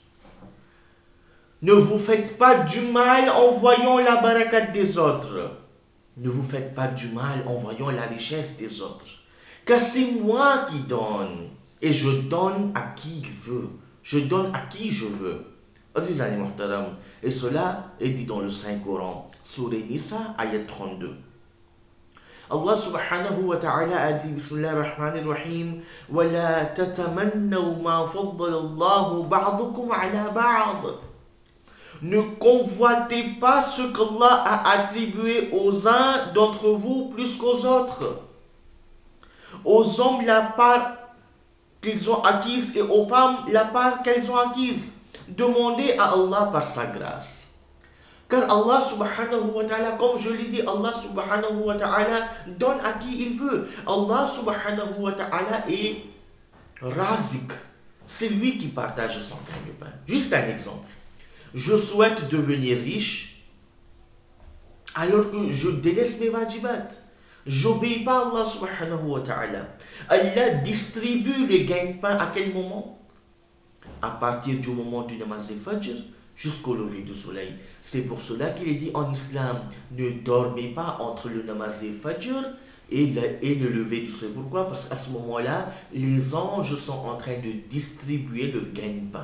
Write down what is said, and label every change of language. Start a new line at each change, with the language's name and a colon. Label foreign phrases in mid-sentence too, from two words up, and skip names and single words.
French: Ne vous faites pas du mal en voyant la barakat des autres. Ne vous faites pas du mal en voyant la richesse des autres. Car c'est moi qui donne. Et je donne à qui il veut. Je donne à qui je veux. Aziz Ali Muhtaram. Et cela est dit dans le Saint-Coran. Sourate Nisa, ayat 32. Allah
Arabic: سبحانه وتعالى
French: a dit,
Arabic: بسم الله الرحمن الرحيم, وَلَا تَتَمَنَّوْا مَا فَضَّلَ اللَّهُ بَعْضُكُمْ عَلَى بَعْضٍ.
French: Ne convoitez pas ce qu'Allah a attribué aux uns d'entre vous plus qu'aux autres. Aux hommes, la part qu'ils ont acquise et aux femmes, la part qu'elles ont acquise. Demandez à Allah par sa grâce. Car Allah
Arabic: سبحانه وتعالى,
French: comme je l'ai dit, Allah
Arabic: سبحانه وتعالى
French: donne à qui il veut. Allah
Arabic: سبحانه وتعالى
French: est razik. C'est lui qui partage son gagne-pain. Juste un exemple. Je souhaite devenir riche alors que je délaisse mes wajibat. J'obéis pas à Allah
Arabic: سبحانه وتعالى.
French: Allah distribue le gagne-pain à quel moment? À partir du moment du namaz al-fajr jusqu'au lever du soleil. C'est pour cela qu'il est dit en islam, ne dormez pas entre le namaz al-fajr et le lever du soleil. Pourquoi? Parce qu'à ce moment-là, les anges sont en train de distribuer le gagne-pain.